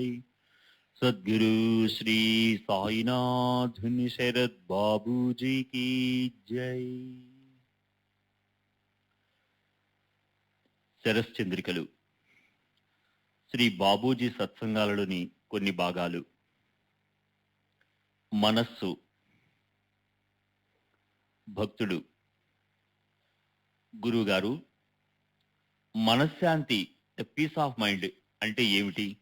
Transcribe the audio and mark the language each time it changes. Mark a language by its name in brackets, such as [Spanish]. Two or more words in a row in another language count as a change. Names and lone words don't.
[Hindi] सद्गुरु श्री साईनाथ शरद बाबू जी की जय। [Telugu] శరశ్చంద్రికలు శ్రీ బాబూజీ సత్సంగాలలోని కొన్ని భాగాలు. మనస్సు. భక్తుడు: గురువుగారు, మనశ్శాంతి, [English] peace of mind [Telugu] అంటే ఏమిటి?